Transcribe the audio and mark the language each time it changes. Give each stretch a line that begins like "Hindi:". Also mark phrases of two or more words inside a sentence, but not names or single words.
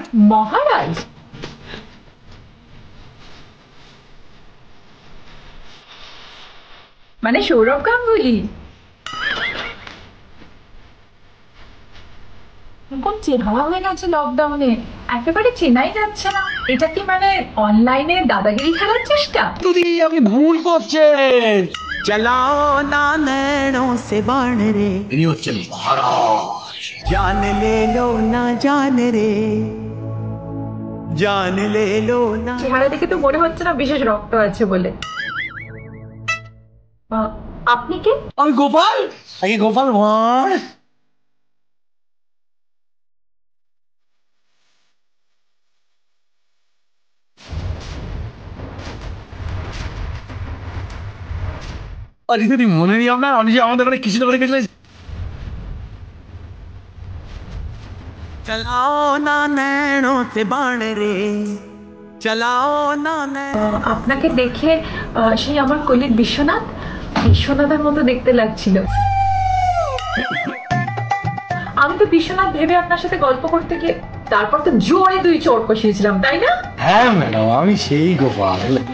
Bangla: মহারাজ মানে সৌরভ গাঙ্গুলি? চেনা হয়ে গেছে লকডাউনে, একেবারে চেনাই যাচ্ছে না। এটা কি মানে অনলাইনে দাদাগিরি খেলার চেষ্টা? দিদি আপনি ভুল করছেন।
Hindi: चलाओ ना नैनों से बाण रे,
Bangla: ইনি হচ্ছেন মহারাজ।
Hindi: जान ले लो ना जान रे, जान ले लो ना।
Bangla: চেহারা দেখে তো মনে হচ্ছে না বিশেষ রক্ত আছে বলে। আপনি কে? আমি গোপাল, আগে গোপাল ভাঁড়। দিদি মনে নেই আপনার, আমি যে আমাদের ওখানে কৃষ্ণনগরে গেছিলেন।
Hindi: चलाओ ना नैनों से बाण रे, चलाओ ना नैनों।
Bangla: আপনাকে দেখে সেই আমার কলিগ বিশ্বনাথের মতো দেখতে লাগছিল। আমি তো বিশ্বনাথ ভেবে আপনার সাথে গল্প করতে গিয়ে তারপর তো জোরে 2 চোট কষিয়েছিলাম, তাই না? হ্যাঁ ম্যাডাম, আমি সেই গোপাল।